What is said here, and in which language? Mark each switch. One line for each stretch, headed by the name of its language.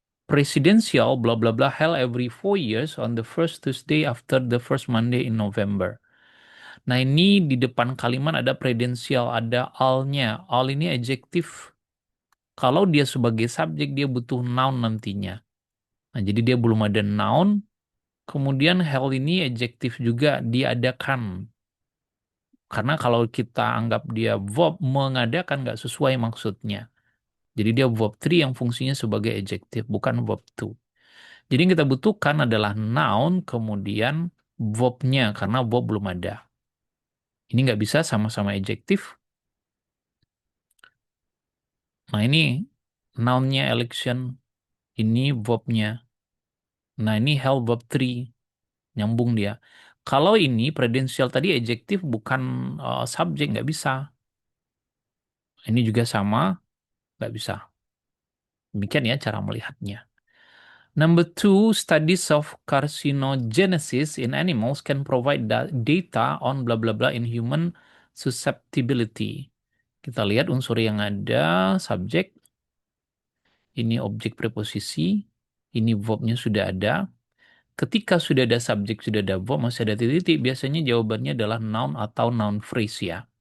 English: Presidential bla bla bla held every 4 years on the first Tuesday after the first Monday in November.
Indonesian: Nah, ini di depan kalimat ada presidential, ada all-nya. All ini adjektif. Kalau dia sebagai subjek, dia butuh noun nantinya. Nah, jadi dia belum ada noun. Kemudian hell ini adjektif juga diadakan. Karena kalau kita anggap dia verb mengadakan nggak sesuai maksudnya. Jadi dia verb 3 yang fungsinya sebagai adjektif, bukan verb 2. Jadi yang kita butuhkan adalah noun, kemudian verbnya, karena verb belum ada. Ini nggak bisa sama-sama adjektif. Nah, ini nounnya election, ini verbnya. Nah, ini hell verb 3. Nyambung dia. Kalau ini predensial tadi adjektif bukan subjek, nggak bisa. Ini juga sama, nggak bisa. Demikian ya cara melihatnya.
English: Number two, studies of carcinogenesis in animals can provide data on bla bla bla in human susceptibility.
Indonesian: Kita lihat unsur yang ada, subjek, ini objek preposisi, ini verbnya sudah ada. Ketika sudah ada subjek, sudah ada verb, masih ada titik-titik, biasanya jawabannya adalah noun atau noun phrase ya.